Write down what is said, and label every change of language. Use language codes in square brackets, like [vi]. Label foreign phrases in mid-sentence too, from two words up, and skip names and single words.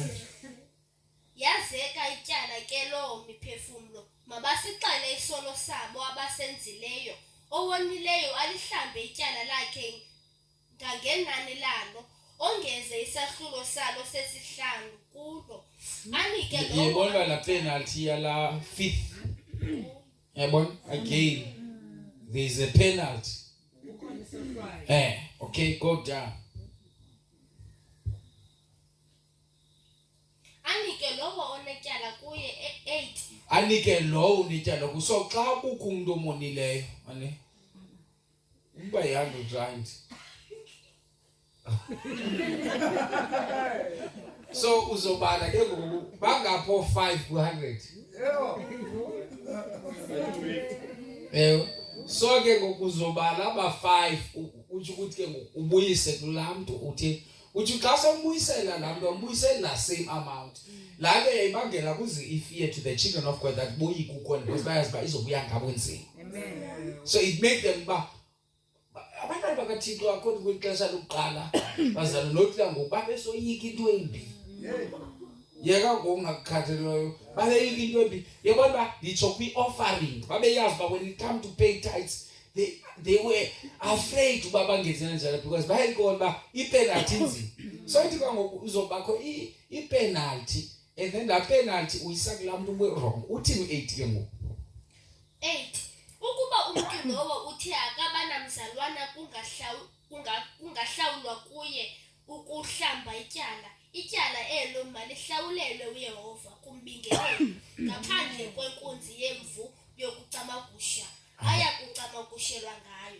[xh] Yazeka ityala ke lo miphefumlo mabasixele isono sabo abasenzileyo owonileyo alihlambe ityala lakhe ngangenani lalo ongeze isahlulo salo sesihlanu kulo anike lo. Yebona la penalty yala 5th. [en] Yebona again there is a penalty. Okay, go down. [xh] Anike lowo onetyala kuye 8 Anike lowo unetyala kuso xa kukho umuntu omonileyo ane uba y100 so uzobala ke ngoku bangapho 5 ku100 so ke ngoku uzobala aba 5 uthi ukuthi ke ngoku ubuyise kulaa mntu uthi xa sombuyisela laa mntu ambuyiseli la [en] same amount [xh] la ke yayibangela kuze [en] ifear to the children of God that [xh] boyi kukhona because bayazi uba izobuya ngabo nzima. So it made them uba abantwana bakaThixo according kwixesha lokuqala bazalwa nokuthi ngoku babesoyika into embi yeka ngokungakukhathaleleyo babeyika into embi yebona uba nditsho kwi-offering babeyazi uba [en] when it come to pay tithes they were afraid [xh] uba bangenzela njalo because bayayibona uba ipenalty nzima. So ithi kwangoku uzobakho ipenalty [en] and then [xh] la penalty uyisa kulaa mntu we-wrong. Uthini 8 ke ngoku? 8 ukuba umntu lowo uthi akabanamzalwana kungahlawulwa kuye ukuhlamba ityala elo malihlawulelwe uYehova kumbingeleli ngaphandle kwenkunzi yemvu yokucamagusha aya kucamagushelwa ngayo.